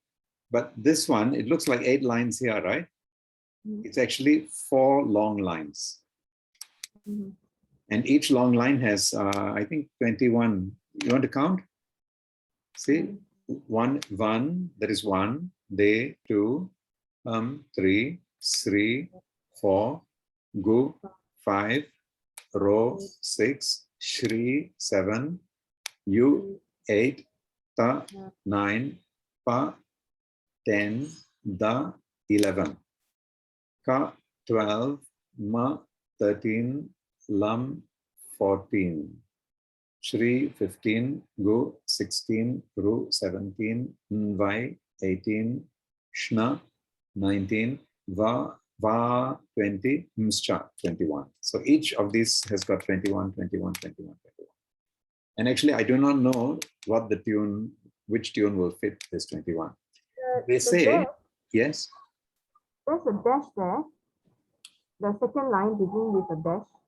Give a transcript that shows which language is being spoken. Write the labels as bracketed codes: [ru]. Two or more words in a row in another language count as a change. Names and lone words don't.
[en] But this one, it looks like 8 lines here, right? It's actually 4 long lines. And each long line has, I think, 21. You want to count? See? 1, that is 1, de, 2, 3, Sri, 4, Gu, 5, Ro, 6, Shri, 7, Yu, 8, Ta, 9, Pa, 10, Da, 11. Ka, 12. Ma, 13. Lam, 14. Shri, 15. Gu, 16. Ru, 17. Vai, 18. Shna, 19. Va, 20. Mscha, 21. So each of these has got 21, 21, 21, 21. And actually, I do not know what the tune, which tune will fit this 21. They say, dash, yes. there's a dash there. The second line begins with a dash.